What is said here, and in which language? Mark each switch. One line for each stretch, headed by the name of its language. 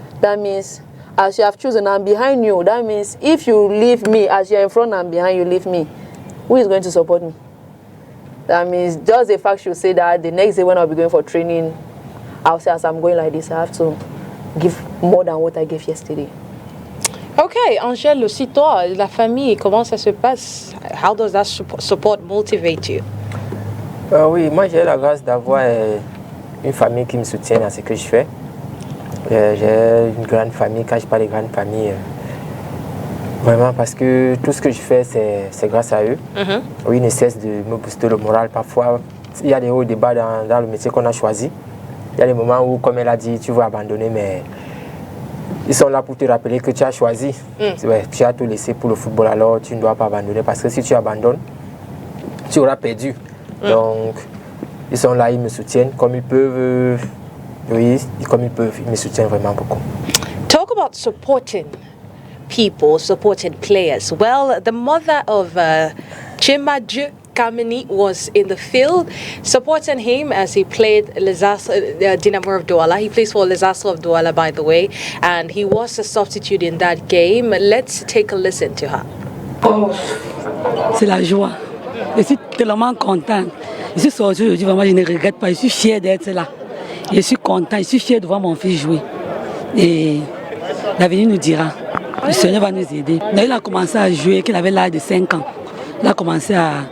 English: That means, as you have chosen, I'm behind you. That means, if you leave me, as you're in front and behind, you leave me, who is going to support me? That means, just the fact she'll say that the next day when I'll be going for training, I'll say, as I'm going like this, I have to give more than what I gave yesterday.
French: Ok, Angèle, aussi toi, la famille, comment ça se passe?
English: How does that support motivate you?
French: Oui, moi j'ai la grâce d'avoir une famille qui me soutient dans ce que je fais. J'ai une grande famille. Quand je parle de grande famille, vraiment parce que tout ce que je fais, c'est grâce à eux. Oui, ils ne cessent de me booster le moral. Parfois, il y a des hauts et des bas dans le métier qu'on a choisi. Il y a des moments où, comme elle a dit, tu veux abandonner, mais ils sont là pour te rappeler que tu as choisi. Ouais, tu as tout laissé pour le football, alors tu ne dois pas abandonner, parce que si tu abandonnes, tu auras perdu. Donc, ils sont là, ils me soutiennent comme ils peuvent. Oui, comme ils peuvent, ils me soutiennent vraiment beaucoup.
English: Talk about supporting people, supporting players. Well, the mother of Chimaju Kameni was in the field supporting him as he played Dinamo of Douala. He plays for Lesasso of Douala, by the way, and he was a substitute in that game. Let's take a listen to her.
French: Oh, c'est la joie. Je suis tellement contente. Je suis sortie aujourd'hui, vraiment, je ne regrette pas. Je suis fière d'être là. Je suis contente, je suis fière de voir mon fils jouer. Et l'avenir nous dira. Le Seigneur va nous aider. Il a commencé à jouer, qu'il avait l'âge de 5 ans. Il a commencé à...